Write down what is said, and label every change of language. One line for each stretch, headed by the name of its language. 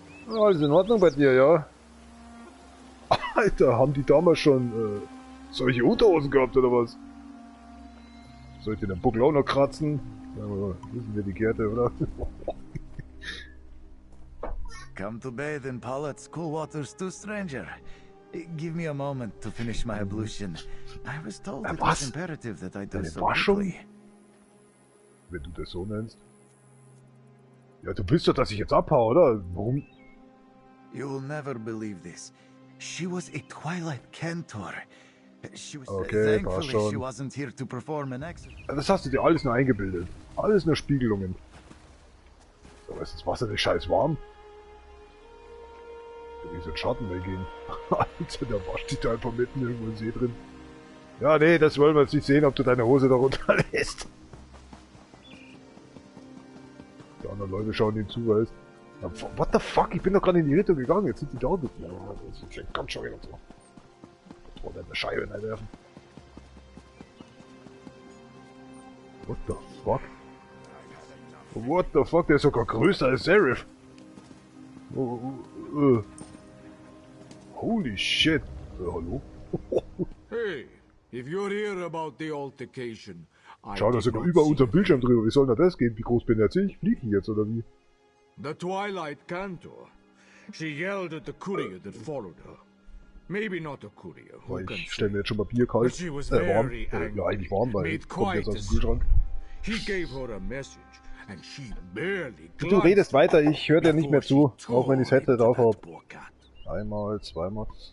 German: Alles in Ordnung bei dir, ja? Alter, haben die damals schon solche Unterhosen gehabt oder was? Soll ich den Buckel auch noch kratzen? Wissen wir die Gerte, oder?
English: Come to bathe in Pollett's cool waters too, stranger. Give me a moment to finish my ablution. I was told it was imperative that I do so quickly.
German: Wenn du das so nennst. Ja, du willst doch, dass ich jetzt abhaue, oder? Warum?
English: You'll never believe this. She was a Twilight Cantor. She was
German: okay, passt schon.
English: She wasn't here to perform an exorcism.
German: Das hast du dir alles nur eingebildet. Alles nur Spiegelungen. Aber ist das Wasser nicht scheiß warm? Da will ich so einen Schatten weggehen. Alter, da wascht sich da einfach mitten irgendwo im See drin. Ja, nee, das wollen wir jetzt nicht sehen, ob du deine Hose da runterlässt. Die anderen Leute schauen ihm zu, weißt. Ja,
English: what the fuck?
German: Ich bin doch gerade in die Richtung gegangen, jetzt sind die da mit mir. Das ist ganz schön und so. Oder eine Scheibe reinwerfen.
English: What the fuck? What the fuck,
German: der ist sogar größer als Seraph.
English: Holy shit.
German: Hallo?
English: Hey, if you're here about the altercation,
German: Schau, da sogar über unserem Bildschirm drüber. Wie soll denn das gehen? Wie groß bin jetzt ich? Fliege ich jetzt oder wie?
English: The Twilight Cantor. She yelled at the courier that followed her. Maybe not a courier.
German: Ich stelle mir jetzt schon mal Bier kalt. Warm. Ja, eigentlich warm, weil kommt jetzt aus dem Kühlschrank.
English: He gave her a message and she barely
German: Du redest weiter, ich höre dir nicht mehr zu, auch wenn ich das Headset auf habe. Einmal, zweimal.